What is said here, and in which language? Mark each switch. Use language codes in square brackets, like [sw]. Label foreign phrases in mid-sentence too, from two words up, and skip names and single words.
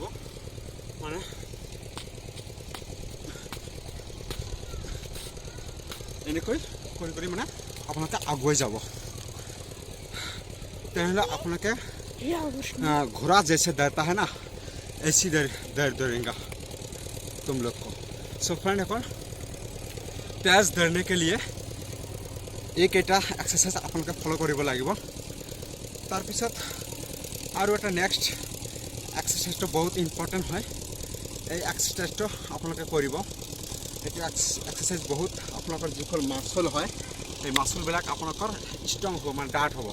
[as] মানে এনেকৈ কৰি মানে আপোনালোকে আগুৱাই যাব। তেনেহ'লে আপোনালোকে [hi] घोड़ा जैसे दौड़ता है ना, ऐसी दौड़ेंगे तुम लोग को। [en] so friend [hi] तेज दौड़ने के लिए एक एक्सारसाइज [as] আপোনালোকে ফলো কৰিব লাগিব। তাৰপিছত আৰু এটা নেক্সট এক্সাৰচাইজটো বহুত ইম্পৰ্টেণ্ট হয়। এই এক্সাৰচাইজটো আপোনালোকে কৰিব। এইটো এক্সাৰচাইজ বহুত আপোনালোকৰ যিখন মাচল হয় এই মাচলবিলাক আপোনালোকৰ ষ্ট্ৰং হ'ব, মানে ডাৰ্ট হ'ব।